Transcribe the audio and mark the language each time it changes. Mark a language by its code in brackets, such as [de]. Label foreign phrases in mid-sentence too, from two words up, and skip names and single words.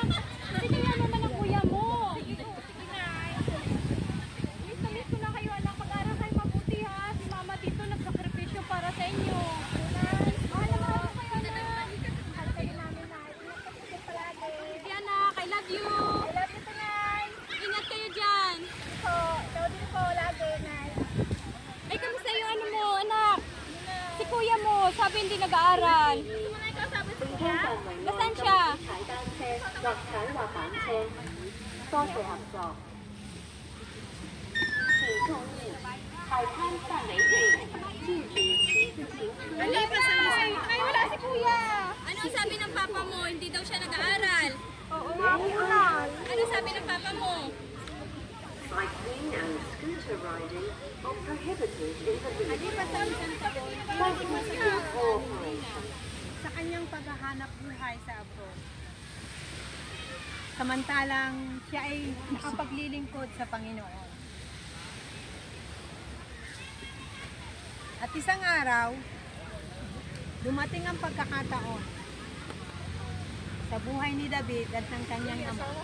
[tl] Sige nga naman ang kuya mo. Sige, Nay. Miss na miss ko na kayo, anak. Mag-aaral kayo mabuti, ha? Si mama dito nagsakripisyo para sa inyo. Mahal na mahal ko kayo, anak. Mahal kayo namin, Nay. Ingat ka dito palagi. Sige, anak. [en] I love you. I love you, [tl] Nay. Ingat kayo dyan. Po, ikaw din po lagi, Nay. Ay, kamusta yung ano mo, anak? Si kuya mo, sabi hindi nag-aaral. Nasaan siya? [yue] 落場或返車，多謝合作。請注意，海灘範圍內禁止騎自行車。 [tl] Ay, wala si kuya. Ano sabi ng papa mo? Hindi daw siya nag-aaral. Oo nga po, anak. Ano sabi ng papa mo? [en] Cycling and scooter riding are prohibited in the village. Thank you for your cooperation. [tl] Sa kanyang paghahanap buhay sa abroad. Samantalang siya ay nakapaglilingkod sa Panginoon. At isang araw, dumating ang pagkakataon sa buhay ni David at ng kanyang ama.